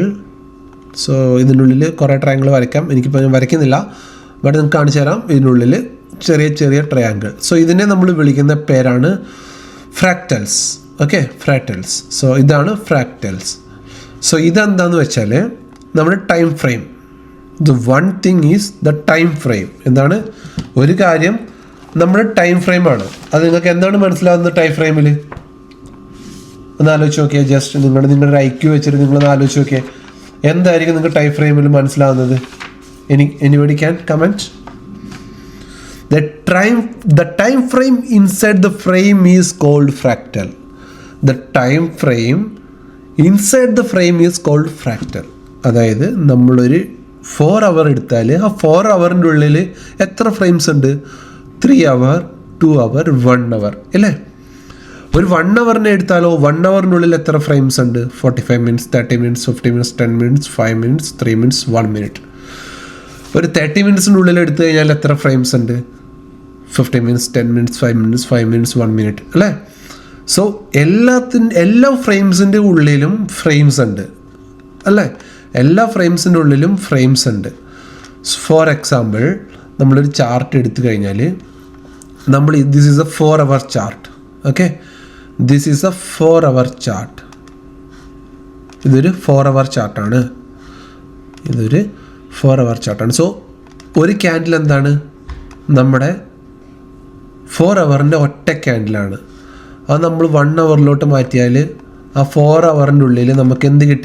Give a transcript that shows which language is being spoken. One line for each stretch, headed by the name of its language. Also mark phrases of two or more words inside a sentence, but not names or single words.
Malayalam: സോ ഇതിൻ്റെ ഉള്ളിൽ കുറേ ട്രയാങ്കിൾ വരയ്ക്കാം, എനിക്കിപ്പോൾ ഞാൻ വരയ്ക്കുന്നില്ല, ബട്ട് നിങ്ങൾക്ക് കാണിച്ചു തരാം. ഇതിനുള്ളിൽ ചെറിയ ചെറിയ ട്രയാങ്കിൾ. സോ ഇതിനെ നമ്മൾ വിളിക്കുന്ന പേരാണ് ഫ്രാക്റ്റൽസ്.
English: okay, fractals.
Malayalam: സോ ഇതാണ് ഫ്രാക്റ്റൽസ്. സോ ഇതെന്താണെന്ന് വെച്ചാൽ നമ്മുടെ
English: time frame. the one thing is the time frame. എന്താണ്?
Malayalam: ഒരു കാര്യം നമ്മുടെ
English: time frameആണ്.
Malayalam: അത് നിങ്ങൾക്ക് എന്താണ് മനസ്സിലാകുന്നത്
English: time frameഇൽ?
Malayalam: ഒന്ന് ആലോചിച്ച് നോക്കിയാൽ, ജസ്റ്റ് നിങ്ങളുടെ IQ വെച്ചിട്ട് നിങ്ങളൊന്ന് ആലോചിച്ച് നോക്കിയാൽ എന്തായിരിക്കും നിങ്ങൾക്ക്
English: time frameഇൽ
Malayalam: മനസ്സിലാവുന്നത്?
English: Anybody can comment? The time frame inside the frame is called fractal. The time frame inside the frame is called fractal.
Malayalam: അതായത് നമ്മളൊരു 4 hour എടുത്താൽ ആ 4 hourൻ്റെ ഉള്ളിൽ എത്ര ഫ്രെയിംസ് ഉണ്ട്?
English: 3 hour, 2 hour, 1 hour അല്ലേ?
Malayalam: ഒരു 1 hourനെ എടുത്താലോ 1 hourൻ്റെ ഉള്ളിൽ എത്ര ഫ്രെയിംസ് ഉണ്ട്?
English: 45 minutes, 30 minutes, 50 minutes, 10 minutes, 5 minutes, 3 minutes, 1 minute.
Malayalam: ഒരു 30 minutesൻ്റെ ഉള്ളിൽ എടുത്തു കഴിഞ്ഞാൽ എത്ര ഫ്രെയിംസ് ഉണ്ട്?
English: 50 minutes, 10 minutes, 5 minutes, 5 minutes, 1 minute അല്ലേ?
Malayalam: സോ എല്ലാ ഫ്രെയിംസിൻ്റെ ഉള്ളിലും ഫ്രെയിംസ് ഉണ്ട് അല്ലേ? എല്ലാ ഫ്രെയിംസിൻ്റെ ഉള്ളിലും ഫ്രെയിംസ് ഉണ്ട്.
English: for example,
Malayalam: നമ്മളൊരു ചാർട്ട് എടുത്തു കഴിഞ്ഞാൽ
English: this is a 4 hour chart. ഓക്കെ, this is a 4 hour chart.
Malayalam: ഇതൊരു
English: 4 hour chartആണ്.
Malayalam: ഇതൊരു
English: 4 hour chartആണ്.
Malayalam: സോ ഒരു ക്യാൻഡിൽ എന്താണ്? നമ്മുടെ 4 hourൻ്റെ ഒറ്റ ക്യാൻഡിലാണ്. അത് നമ്മൾ 1 hourലോട്ട് മാറ്റിയാൽ ആ 4 hourൻ്റെ ഉള്ളിൽ നമുക്ക് എന്ത് കിട്ടി?